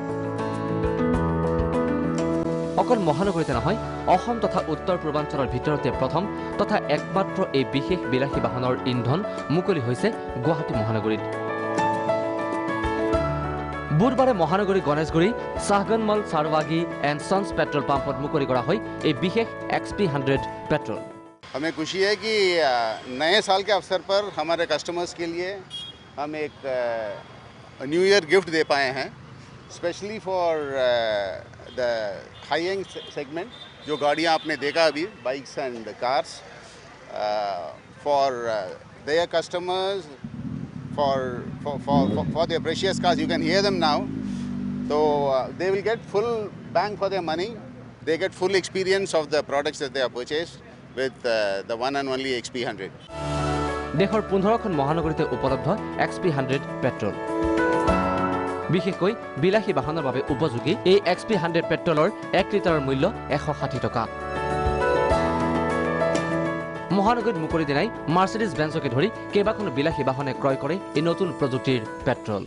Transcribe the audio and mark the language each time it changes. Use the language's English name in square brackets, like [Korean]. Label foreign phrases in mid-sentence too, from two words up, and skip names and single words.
[Assamese] অকল মহানগৰীতে নহয়, অসম তথা উত্তৰ পূৰ্বাঞ্চলৰ ভিতৰতে প্ৰথম তথা একমাত্ৰ এই বিশেষ বিলাসী বাহনৰ ইন্ধন মুকলি হৈছে গুৱাহাটী মহানগৰীত। বুধবাৰে মহানগৰী গণেশগুৰি শাহগনমল চাৰৱাগী এণ্ড সন্স পেট্ৰল পাম্পত মুকলি কৰা হয় এই বিশেষ XP100 পেট্ৰল। [Hindi] हमें खुशी है कि नए साल के अवसर पर हमारे कस्टमर्स के लिए हम एक [English] new year gift [Hindi] दे पाए हैं, [English] specially for the high end segment. [Hindi] जो गाड़ियाँ आपने देखा अभी, [English] bikes and cars, for their customers, for their precious cars, you can hear them now. So they will get full bang for their money. They get full experience of the products that they have purchased with the one and only XP100. [Assamese] দেশৰ 15খন মহানগৰীতে উপলব্ধ XP100 পেট্ৰল। বিশেষকৈ বিলাসী বাহনৰ বাবে উপযোগী এই XP100 পেট্ৰলৰ 1 লিটাৰৰ মূল্য 160 টকা। মহানগৰীত মুকলি দিনাই মাৰ্চিডিজ বেঞ্চকে ধৰি কেইবাখনো বিলাসী বাহনে ক্ৰয় কৰে এই নতুন প্ৰযুক্তিৰ পেট্ৰল।